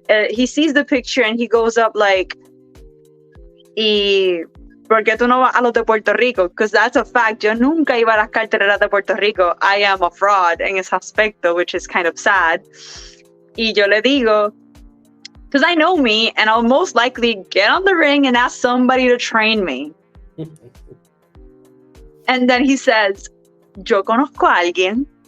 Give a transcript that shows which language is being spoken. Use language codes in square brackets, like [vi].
[en] He sees the picture and he goes up like, [es] ¿y por qué tú no vas a los de Puerto Rico? [en] Because that's a fact. [es] Yo nunca iba a las carteleras de Puerto Rico. [en] I am a fraud [es] en ese aspecto, [en] which is kind of sad. [es] Y yo le digo, [en] because I know me, and I'll most likely get on the ring and ask somebody to train me. And then he says, [es] yo conozco a alguien.